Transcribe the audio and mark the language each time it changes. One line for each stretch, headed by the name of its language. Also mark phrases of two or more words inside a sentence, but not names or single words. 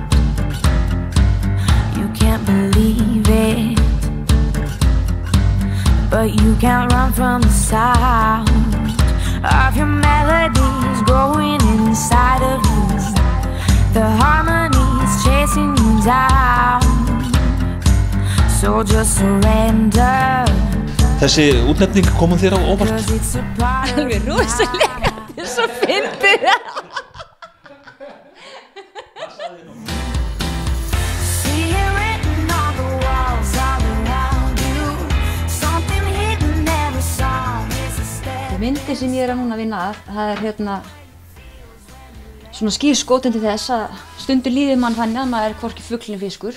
English: You can't believe it, but you can't run from the sound of your melodies growing inside of you. The harmonies chasing you down, so just surrender.
Icelandic: Þessi útnefning kom þér á óvart? Alveg rosalega, þetta svo fyndið. Myndi sem ég núna að vinna að, það svona skírskotun til þess að stundur líður mann þannig að maður hvorki fugl né fiskur.